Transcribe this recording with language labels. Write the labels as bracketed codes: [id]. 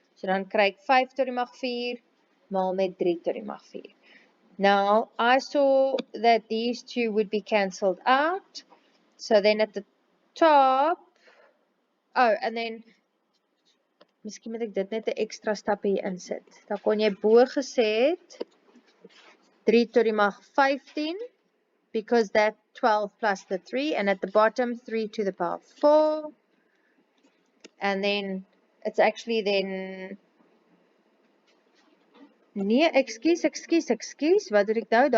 [af] So dan kry ek 5 tot die mag 4 maal met 3 tot die mag 4. [en] Now, I saw that these two would be cancelled out. So then at the top, and then, [af] miskien moet ek dit net 'n ekstra stapie insit. Dan kon jy bo gesê het 3 tot die mag 15, [en] because that 12 plus the 3, and at the bottom 3 to the power 4. And then, it's actually then... [af] Nee, ekskuus, wat het ek nou?